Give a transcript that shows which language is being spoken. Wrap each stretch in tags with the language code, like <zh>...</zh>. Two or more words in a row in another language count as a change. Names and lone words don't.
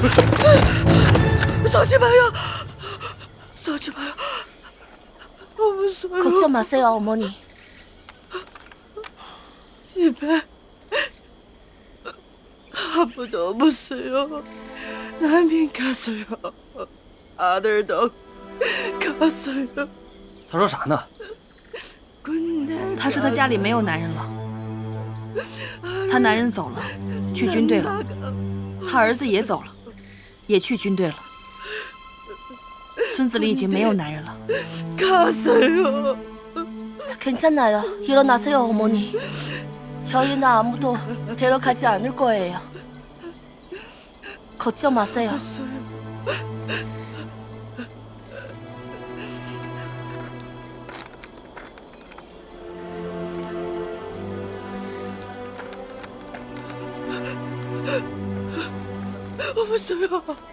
<zh>小朋友，小朋友。</zh> <ko>걱정 마세요, 어머니. 집에 아무도 없어요. 남인 갔어요. 아들도 갔어요.</ko> <zh>他说啥呢？他说他家里没有男人了，他男人走了，去军队了，他儿子也走了，也去军队了。村子里已经没有男人了。</zh> <ko>가세요. 괜찮아요. 일어나세요, 어머니. 저희는 아무도 데려가지 않을 거예요. 걱정 마세요. 없어요.</ko>